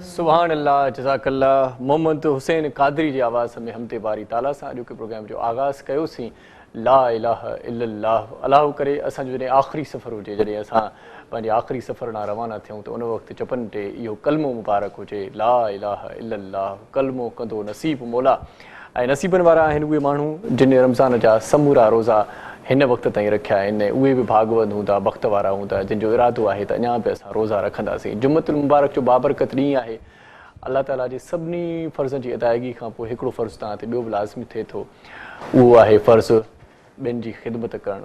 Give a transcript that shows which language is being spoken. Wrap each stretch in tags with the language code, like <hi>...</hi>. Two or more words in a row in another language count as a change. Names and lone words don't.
<ar>سبحان الله جزاك الله.</ar> <sd>मोहम्मद हुसैन कादरी जी आवाज़ में हमते बारी ताला सां अॼु के प्रोग्राम जो आगाज़ कयोसीं।</sd> <ar>لا إله إلا الله.</ar> <sd>अलाह करे असांजो जॾहिं आख़िरी सफ़र हुजे, जॾहिं असां पंहिंजे आख़िरी सफ़र ॾांहुं रवाना थियूं त उन वक़्तु चपनि ते इहो कलमो मुबारक हुजे,</sd> <ar>لا إله إلا الله,</ar> <sd>कलमो कंदो नसीब मौला। ऐं नसीबनि वारा आहिनि उहे माण्हू जिन रमज़ान जा समूरा रोज़ा हिन वक़्त ताईं रखिया आहिनि। उहे बि भागवंद हूंदा, बख़्त वारा हूंदा, जिन जो इरादो आहे त अञा बि असां रोज़ा रखंदासीं।</sd> <ar>جمعة المبارك</ar> <sd>जो बाबरकत ॾींहुं आहे। अलाह ताला जे सभिनी फ़र्ज़नि जी अदायगी खां पोइ हिकिड़ो फ़र्ज़ु तव्हां ते ॿियो बि लाज़मी थिए थो, उहो आहे फ़र्ज़ु ॿियनि जी ख़िदमत करणु।</sd>